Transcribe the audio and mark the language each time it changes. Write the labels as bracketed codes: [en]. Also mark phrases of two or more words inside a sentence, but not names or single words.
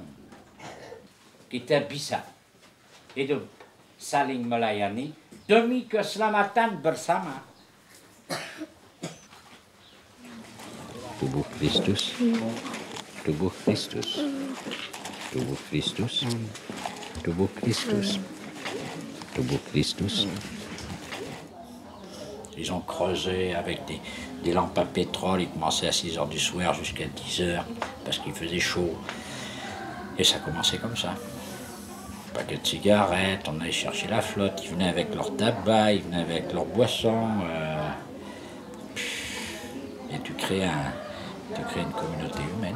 [id] Kita bisa hidup saling melayani demi keselamatan bersama. Tubuh Kristus, tubuh Kristus. Tubuh Kristus, tubuh Kristus, tubuh Kristus. [fr] Ils ont creusé avec des lampes à pétrole. Ils commençaient à 6 heures du soir jusqu'à 10 heures parce qu'il faisait chaud. Et ça commençait comme ça. Un paquet de cigarettes, on allait chercher la flotte. Ils venaient avec leur tabac, ils venaient avec leur boisson. Et tu crées une communauté humaine.